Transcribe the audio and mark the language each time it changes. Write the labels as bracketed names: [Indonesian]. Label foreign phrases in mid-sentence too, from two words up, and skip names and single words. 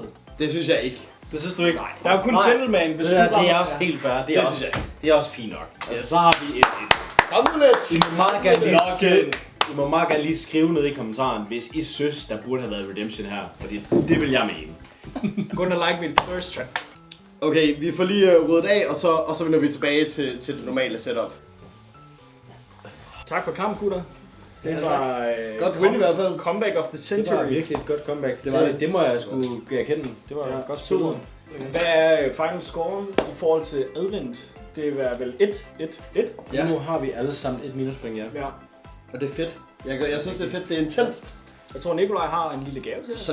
[Danish] Det synes jeg ikke. Det synes du ikke? Nej. Der er jo kun gentleman, hvis du Det er også helt fair. Det er også fint nok. Altså, så har vi 1-1. Kom nu lidt! I må meget gerne lige skrive ned i kommentaren, hvis I synes, der burde have været redemption her. Fordi det vil jeg mene. [English] Gonna like min first try. [Danish] Okay, vi får lige ryddet af, og så vender vi tilbage til det normale setup. Tak for kamp, gutter. Det var Godt win i hvert fald. [English] comeback of the [Danish] Det [English] century. [Danish] var virkelig et godt comeback. Det var Det må jeg sgu erkende. Det var Ja, godt spillet. Hvad er [English] final score [Danish] i forhold til Advent? Det er vel 1-1-1? Ja. Nu har vi alle sammen et minuspoint, ja. Ja. Og det er fedt. Jeg synes, det er fedt. Det er intenst. Jeg tror, Nikolaj har en lille gave til os.